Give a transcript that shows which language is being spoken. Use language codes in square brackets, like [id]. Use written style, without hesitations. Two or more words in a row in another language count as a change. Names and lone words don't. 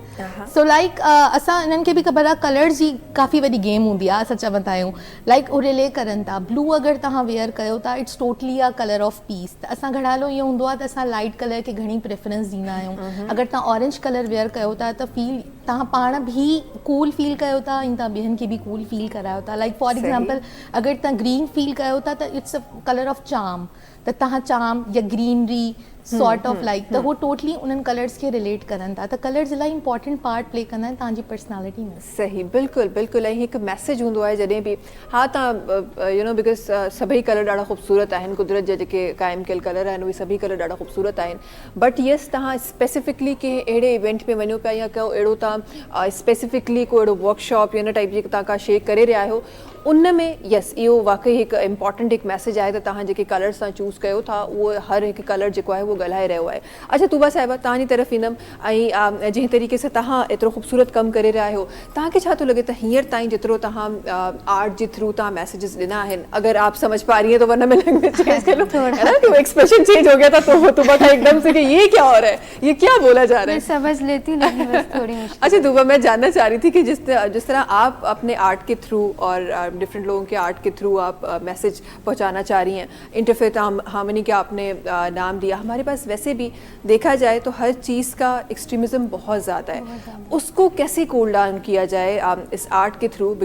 [en] so like [sd] असां इन्हनि खे बि ख़बर आहे कलर्स जी काफ़ी वॾी गेम हूंदी आहे, असां चवंदा आहियूं लाइक उहे रिले करनि था। ब्लू अगरि तव्हां वेयर कयो था [en] it's totally a colour of peace, [sd] त असां घणालो इहो हूंदो आहे त असां [en] light colour [sd] खे घणी प्रेफरेंस ॾींदा आहियूं। अगरि तव्हां [en] orange colour wear [sd] कयो था त फील तव्हां पाण बि [en] cool feel [sd] कयो था ऐं तव्हां ॿियनि खे बि [en] cool feel [sd] करायो था। [en] like for example [sd] अगरि तव्हां [en] green feel [sd] कयो था त [en] it's a colour of charm, [sd] त तव्हां चार्म या [en] greenery sort of like [sd] त उहो टोटली उन्हनि कलर्स खे रिलेट करनि था। त कलर्स इलाही [en] important part play [sd] कंदा आहिनि तव्हांजी पर्सनैलिटी में। सही, बिल्कुलु बिल्कुलु। ऐं हिकु मैसेज हूंदो आहे जॾहिं बि, हा तव्हां [en] you know because [sd] सभई कलर ॾाढा ख़ूबसूरत आहिनि, कुदरत जा जेके क़ाइमु कयल कलर आहिनि उहे सभई कलर ॾाढा ख़ूबसूरत आहिनि, [en] but yes [sd] तव्हां स्पेसिफिकली कंहिं अहिड़े इवेंट में वञो पिया या को अहिड़ो तव्हां स्पेसिफिकली को अहिड़ो वर्कशॉप या इन टाइप जी तव्हां का शइ करे रहिया आहियो, उन में यस इहो वाक़ई हिकु इम्पॉर्टेंट हिकु मैसेज आहे त तव्हां जेके कलर्स तव्हां चूज़ कयो था उहो हर हिकु कलर जेको आहे उहो ॻाल्हाए रहियो आहे। अच्छा तूबा साहिबा, तव्हांजी तरफ़ ईंदमि ऐं जंहिं तरीक़े सां तव्हां एतिरो ख़ूबसूरत कमु करे रहिया आहियो, तव्हांखे छा थो लॻे त हींअर ताईं जेतिरो तव्हां आर्ट जे थ्रू तव्हां मैसेजेस ॾिना आहिनि, [ur] اگر آپ سمجھ پا رہی ہیں تو ورنہ میں [en] language change [ur] کر لوں، ہے نا، کہ وہ [en] expression change [ur] ہو گیا تھا تو طوبیٰ کا ایکدم سے کہ یہ کیا ہو رہا ہے، یہ کیا بولا جا رہا ہے? میں سمجھ لیتی ہوں لیکن بس تھوڑی مشکل. اچھا طوبیٰ، میں جاننا چاہ رہی تھی کہ جس طرح آپ اپنے آرٹ کے تھرو اور ڈفرنٹ لوگوں کے آرٹ کے تھرو آپ میسج پہنچانا چاہ رہی ہیں, [en] interfaith harmony [ur] کا آپ نے نام دیا، ہمارے پاس ویسے بھی دیکھا جائے تو ہر چیز کا ایکسٹریمزم بہت زیادہ ہے، اس کو کیسے [en] cool down [ur] کیا جائے اس آرٹ کے تھرو?